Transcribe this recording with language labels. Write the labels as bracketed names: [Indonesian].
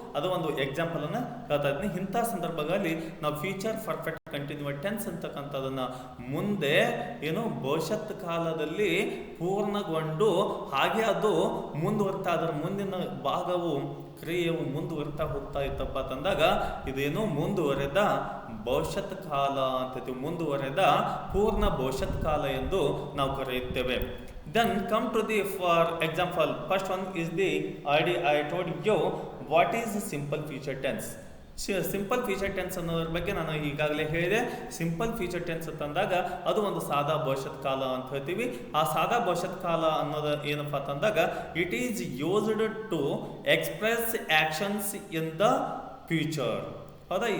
[Kannada] ಅದು ಒಂದು ಎಕ್ಸಾಂಪಲ್ ಅನ್ನು ಹೇಳ್ತಾ ಇದ್ದೀನಿ. ಇಂಥ ಸಂದರ್ಭಗಳಲ್ಲಿ ನಾವು ಫ್ಯೂಚರ್ ಪರ್ಫೆಕ್ಟ್ ಕಂಟಿನ್ಯೂಸ್ ಟೆನ್ಸ್ ಅಂತಕ್ಕಂಥದನ್ನು ಮುಂದೆ ಏನು ಭವಿಷ್ಯತ್ ಕಾಲದಲ್ಲಿ ಪೂರ್ಣಗೊಂಡು ಹಾಗೆ ಅದು ಮುಂದುವರ್ತಾ, ಅದರ ಮುಂದಿನ ಭಾಗವು ಕ್ರಿಯೆಯು ಮುಂದುವರಿತಾ ಹೋಗ್ತಾ ಇತ್ತಪ್ಪ ಅಂತಂದಾಗ ಇದೇನು ಮುಂದುವರೆದ ಭವಿಷ್ಯತ್ ಕಾಲ ಅಂತ, ಮುಂದುವರೆದ ಪೂರ್ಣ ಭವಿಷ್ಯತ್ ಕಾಲ ಎಂದು ನಾವು ಕರೆಯುತ್ತೇವೆ. [English] Then come to the, for example, first one is the already I told you what is the simple future tense. [Kannada] Simple future tense ಅನ್ನೋದ್ರ ಬಗ್ಗೆ ನಾನು ಈಗಾಗಲೇ ಹೇಳಿದೆ. ಸಿಂಪಲ್ ಫ್ಯೂಚರ್ ಟೆನ್ಸ್ ಅಂತಂದಾಗ ಅದು ಒಂದು ಸಾದಾ ಭವಿಷ್ಯತ್ ಕಾಲ ಅಂತ ಹೇಳ್ತೀವಿ. ಆ ಸಾದಾ ಭವಿಷ್ಯತ್ ಕಾಲ ಅನ್ನೋದು ಏನಪ್ಪ ಅಂತಂದಾಗ [English] it is used to express actions in the future, [Kannada] ಹೌದಾ?